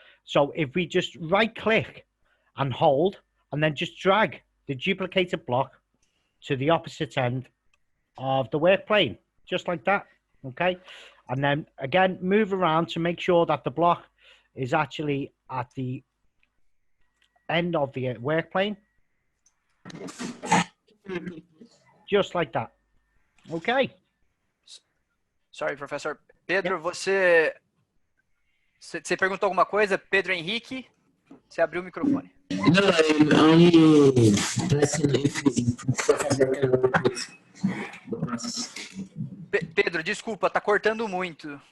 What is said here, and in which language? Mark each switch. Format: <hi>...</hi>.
<en>So if we just right-click and hold, and then just drag the duplicated block to the opposite end of the work plane, just like that. Okay, and then again move around to make sure that the block is actually at the end of the work plane, just like that. Okay. Sorry, Professor.</en> <pt>Pedro, você perguntou alguma coisa? Pedro Henrique, você abriu o microfone.</pt> <en>No, I'm only pressing if Professor can repeat the process.</en> <pt>Pedro, desculpa, tá cortando muito.</pt>